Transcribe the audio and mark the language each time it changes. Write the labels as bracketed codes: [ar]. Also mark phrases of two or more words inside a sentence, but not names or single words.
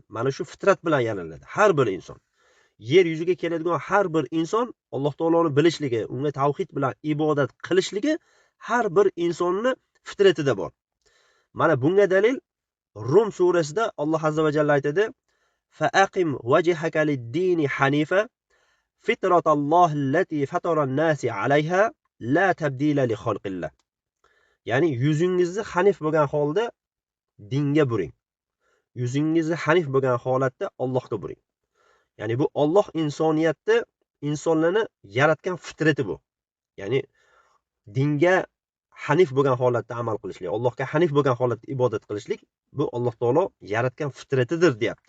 [uz] Mana shu fitrat bilan yaraladi har bir inson. Yer yuziga keladigan har bir inson Alloh taoloni bilishligi, unga tavhid bilan ibodat qilishligi har bir insonni fitratida bor. Mana bunga dalil Rum surasida Alloh [ar] عز وجل aytadi: "فأقم وجهك للدين حنيفا فطرت الله التي فطر الناس عليها لا تبديل لخلق الله." [uz] Ya'ni yuzingizni hanif bo'lgan holda dinga buring. Yuzingizni hanif bo'lgan holatda Allohga buring. Ya'ni bu Alloh insoniyatni, insonlarni yaratgan fitrati bu. Ya'ni dinga hanif bo'lgan holatda amal qilishlik, Allohga hanif bo'lgan holatda ibodat qilishlik bu Alloh taolo yaratgan fitratidir deyapti.